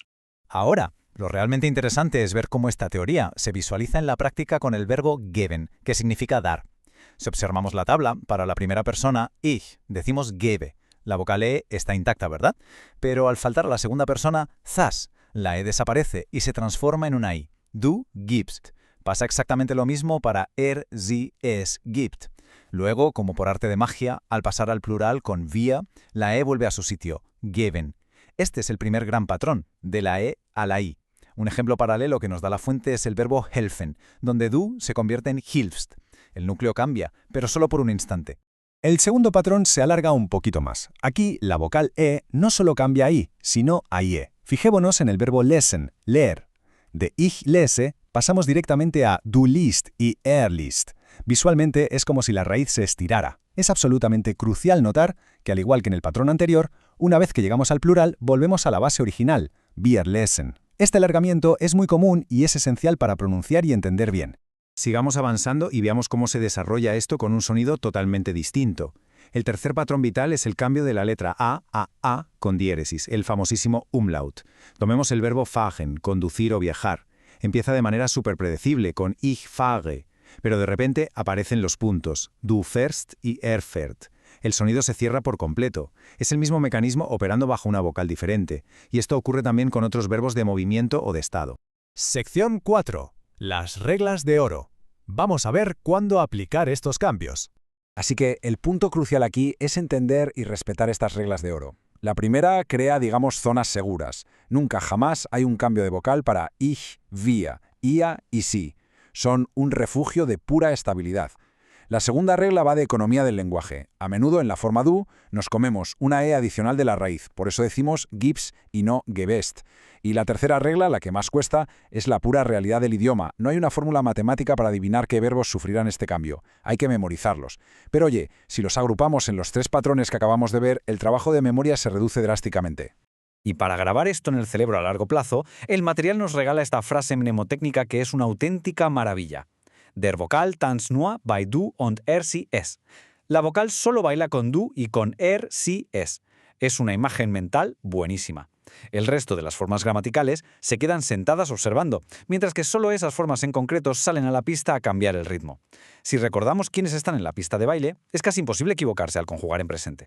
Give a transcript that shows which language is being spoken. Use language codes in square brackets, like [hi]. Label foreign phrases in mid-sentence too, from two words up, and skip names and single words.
[es] Ahora, lo realmente interesante es ver cómo esta teoría se visualiza en la práctica con el verbo geben, que significa dar. Si observamos la tabla, para la primera persona, ich, decimos gebe. La vocal E está intacta, ¿verdad? Pero al faltar a la segunda persona, zas, la E desaparece y se transforma en una I. [de] Du gibst. [es] Pasa exactamente lo mismo para [de] er, sie, es, gibt. [es] Luego, como por arte de magia, al pasar al plural con wir, la E vuelve a su sitio, geben. Este es el primer gran patrón, de la E a la I. Un ejemplo paralelo que nos da la fuente es el verbo helfen, donde du se convierte en hilfst. El núcleo cambia, pero solo por un instante. El segundo patrón se alarga un poquito más. Aquí, la vocal E no solo cambia a I, sino a IE. Fijémonos en el verbo lesen, leer. De [de] ich lese [es] pasamos directamente a [de] du liest [es] y [de] er liest. [es] Visualmente es como si la raíz se estirara. Es absolutamente crucial notar que, al igual que en el patrón anterior, una vez que llegamos al plural, volvemos a la base original, [de] wir lesen. [es] Este alargamiento es muy común y es esencial para pronunciar y entender bien. Sigamos avanzando y veamos cómo se desarrolla esto con un sonido totalmente distinto. El tercer patrón vital es el cambio de la letra A con diéresis, el famosísimo umlaut. Tomemos el verbo fahren, conducir o viajar. Empieza de manera súper predecible con [de] ich fahre, [es] pero de repente aparecen los puntos, [de] du fährst y er fährt. [es] El sonido se cierra por completo. Es el mismo mecanismo operando bajo una vocal diferente, y esto ocurre también con otros verbos de movimiento o de estado. Sección 4. Las reglas de oro. Vamos a ver cuándo aplicar estos cambios. Así que el punto crucial aquí es entender y respetar estas reglas de oro. La primera crea, digamos, zonas seguras. Nunca jamás hay un cambio de vocal para [de] ich, wir, ia y si. [es] Son un refugio de pura estabilidad. La segunda regla va de economía del lenguaje. A menudo en la forma du nos comemos una E adicional de la raíz, por eso decimos gibst y no gebest. Y la tercera regla, la que más cuesta, es la pura realidad del idioma. No hay una fórmula matemática para adivinar qué verbos sufrirán este cambio. Hay que memorizarlos. Pero oye, si los agrupamos en los tres patrones que acabamos de ver, el trabajo de memoria se reduce drásticamente. Y para grabar esto en el cerebro a largo plazo, el material nos regala esta frase mnemotécnica que es una auténtica maravilla. [de] Der Vokal tanzt nur bei du und er sie es. [es] La vocal solo baila con du y con [de] er sie es. [es] Es una imagen mental buenísima. El resto de las formas gramaticales se quedan sentadas observando, mientras que solo esas formas en concreto salen a la pista a cambiar el ritmo. Si recordamos quiénes están en la pista de baile, es casi imposible equivocarse al conjugar en presente.